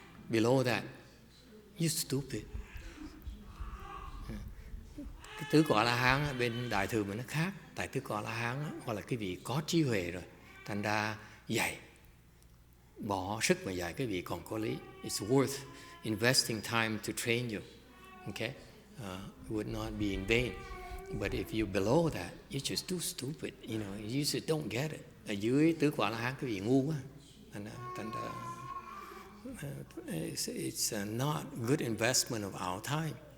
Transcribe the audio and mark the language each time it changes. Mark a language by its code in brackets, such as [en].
[en] Below that, you stupid. [vi] Cái tứ quả La Hán bên đại thừa mình nó khác. Tại tứ quả La Hán hoặc là quý vị có trí huệ rồi, thành ra dạy, bỏ sức mà dạy cái vị còn có lý. [en] It's worth investing time to train you. Okay? It would not be in vain. But if you're below that, you're just too stupid. You know, you just don't get it. [vi] Ở dưới tứ quả La Hán cái vị ngu quá. Thành ra [en] it's not good investment of our time.